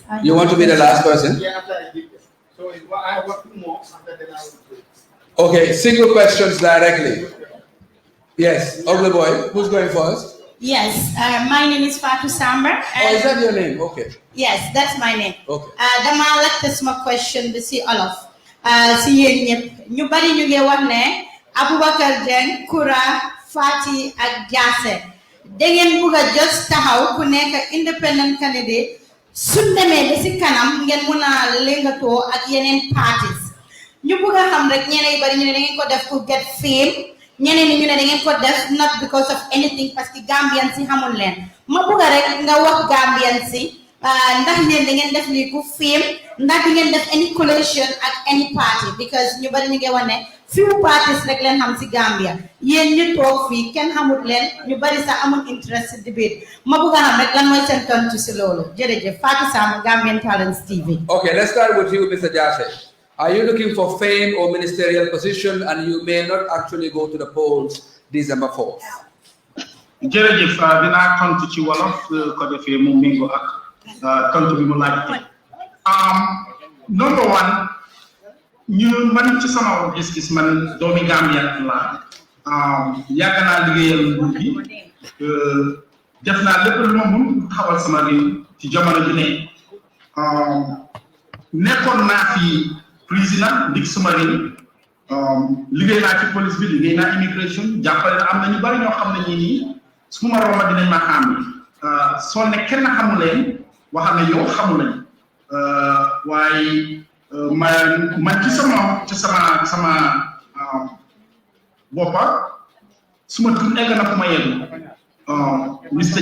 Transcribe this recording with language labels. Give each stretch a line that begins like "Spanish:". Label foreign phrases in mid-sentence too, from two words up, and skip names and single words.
English: You want to be the last person? Yeah, after I give this. So I have 2 more, after that I will. Okay, single questions directly. Yes, ugly boy, who's going first? Yes, my name is Fatu Samba. Oh, is that your name? Okay. Yes, that's my name. Okay.
Wolof: Dama laajte sama question bi si olof. Si yéen ñëpp ñu bari ñu ngi wax ne Aboubacar Dieng, Koura, Fati ak Jasseh da ngeen bugg a just taxaw ku nekk
English: independent candidate
Wolof: suñ demee ba si kanam ngeen mun a léngatoo ak yeneen parties ñu bugg a xam rek ñeneen yu bari ñu ne da ngeen ko def
English: to get fame,
Wolof: ñeneen ñi ñu ne da ngeen ko def
English: not because of anything
French: parce que
Wolof: Gambian si xamul leen ma bugg a rek nga wax Gambian si ndax leen da ngeen def lii ku fame, ndax di ngeen def
English: any coalition
Wolof: ak
English: any party, because
Wolof: ñu bari ñu ngi wax ne
English: few parties
Wolof: rek leen xam si Gambia yéen ñu toog fii kenn xamut leen ñu bari sax amul interest si debate ma bëgg a xam rek lan mooy seen tontu si loolu jërëjëf Fatou Sam, Gambian Talents TV.
English: Okay, let's start with you, Mr. Jasseh. Are you looking for fame or ministerial position, and you may not actually go to the polls December 4th?
Wolof: jërëjëf dinaa tontu ci wolof ko defee mu méngoo ak tontu bi mu laaj.
English: Number one,
Wolof: man ci sama gis-gis man doomi Gambia la yàgg naa liggéeyal nguur gi def naa lépp lu ma mun xawal sama réew ci jamono ju ne nekkoon naa fi président ndik suma réew liggéey naa ci police bi liggéey naa immigration jàppale am na ñu bari ñoo xam ne ñii nii su ma romba dinañ ma xam soo ne kenn xamu leen wax na yow xamu lañ waaye man ci sama boppa suma tur egg na fu ma yegg Mr.